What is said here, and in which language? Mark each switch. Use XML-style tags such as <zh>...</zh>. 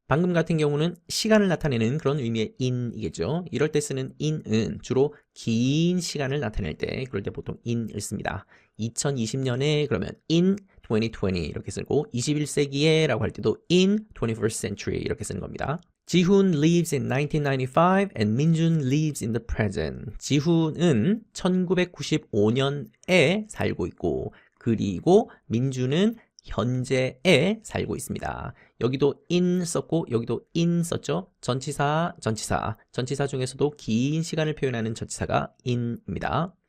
<ko>방금 같은 경우는 시간을 나타내는 그런 의미의 in이겠죠. 이럴 때 쓰는 in은 주로 긴 시간을 나타낼 때 그럴 때 보통 in을 씁니다. 2020년에 그러면 in 2020 이렇게 쓰고 21세기에 라고 할 때도</ko> <en>in 21st century</en> <ko>이렇게 쓰는 겁니다.</ko> <en>지훈 lives in 1995 and 민준 lives in the present.</en> <ko>지훈은 1995년에 살고 있고 그리고 민준은 현재에 살고 있습니다. 여기도 in 썼고 여기도 in 썼죠. 전치사 중에서도 긴 시간을 표현하는 전치사가 in입니다.</ko>